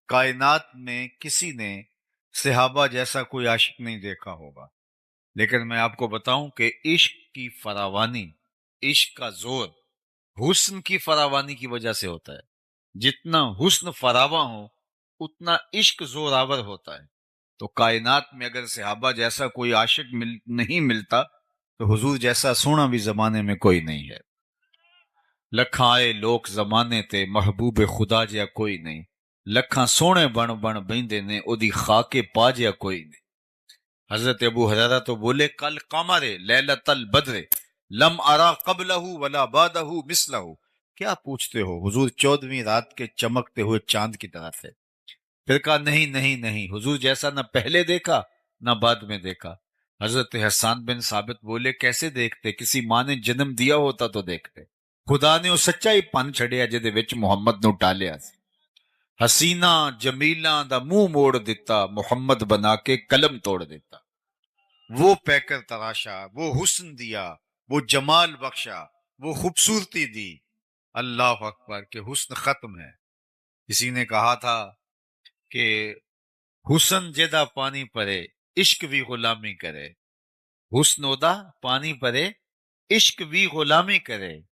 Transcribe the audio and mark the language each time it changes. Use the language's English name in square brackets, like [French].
[Urdu] کائنات میں کسی نے صحابہ جیسا کوئی عاشق نہیں دیکھا ہوگا، لیکن میں آپ کو بتاؤں کہ عشق کی فراوانی، عشق کا زور حسن کی فراوانی کی وجہ سے ہوتا ہے. جتنا حسن فراواں ہو اتنا عشق زور آور ہوتا ہے. تو کائنات میں اگر صحابہ جیسا کوئی عاشق نہیں ملتا تو حضور جیسا سونا بھی زمانے میں کوئی نہیں ہے. [Punjabi] لکھاں آئے لوک زمانے تے محبوب خدا جیا کوئی نہیں، لکھاں سونے بن بن بیندے نے او دی خاک پا جیا کوئی نہیں. [Urdu] حضرت ابو ہریرہ تو بولے [Arabic] کل قمر لیلۃ البدر لم ارا قبلہ ولا بعدہ مثلہ. [Urdu] کیا پوچھتے ہو، حضور 14ویں رات کے چمکتے ہوئے چاند کی طرح تھے. پھر کہا نہیں نہیں نہیں، حضور جیسا نہ پہلے دیکھا نہ بعد میں دیکھا. حضرت حسان بن ثابت بولے کیسے دیکھتے، کسی ماں نے جنم دیا ہوتا تو دیکھتے. [Punjabi] خدا نے وہ سچا ہی پن چھڑیا جدے وچ محمد نو ٹالیا سی. حسینہ جمیلاں دا منہ موڑ دیتا، محمد بنا کے قلم توڑ دیتا. [Urdu] وہ پیکر تراشا، وہ حسن دیا، وہ جمال بخشا، وہ خوبصورتی دی. اللہ اکبر کہ حسن ختم ہے. کسی نے کہا تھا کہ حسن جدا پانی پرے عشق بھی غلامی کرے، حسن ادا پانی پرے عشق بھی غلامی کرے.